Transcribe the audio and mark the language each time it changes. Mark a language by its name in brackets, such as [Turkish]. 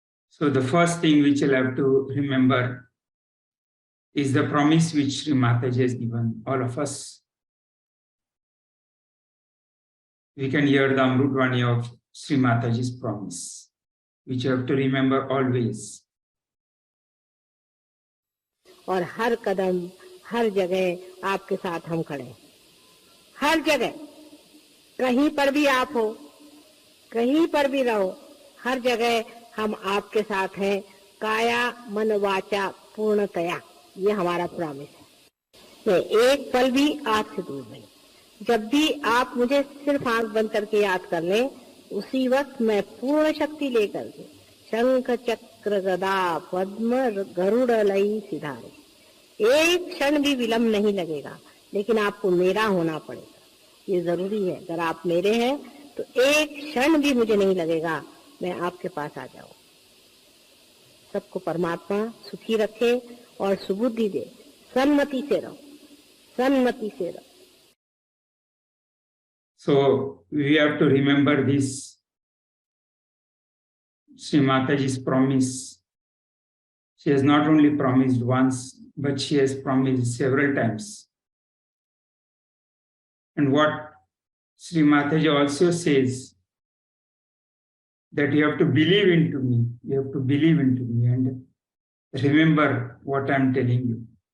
[English] So the first thing which you'll have to remember is the promise which Shri Mataji has given all of us. We can hear the Amrutvani of Shri Mataji's promise, which you have to remember always. [Hindi] और हर कदम हर जगह आपके साथ हम खड़े, हर जगह, कहीं पर भी आप हो, कहीं पर भी रहो, हर जगह हम आपके साथ हैं, काया मन वाचा पूर्णतया, ये हमारा प्रॉमिस है। मैं एक पल भी आपसे दूर नहीं। जब भी आप मुझे सिर्फ आंख बंद करके याद कर लें, उसी वक्त मैं पूर्ण शक्ति लेकर के शंख चक्र गदा पद्म गरुड़ लई सिधारे, एक क्षण भी विलंब नहीं लगेगा, लेकिन आपको मेरा होना पड़ेगा। ये जरूरी है। अगर आप मेरे हैं तो एक क्षण भी मुझे नहीं लगेगा, मैं आपके पास आ जाऊं। सबको परमात्मा सुखी रखे और सुबुद्धि दे। सन्मति से रहो, सन्मति से रहो। [English] So we have to remember this Shri Mataji's promise. She has not only promised once, but she has promised several times. And what Shri Mataji also says, that you have to believe into me, you have to believe into me and remember what I'm telling you.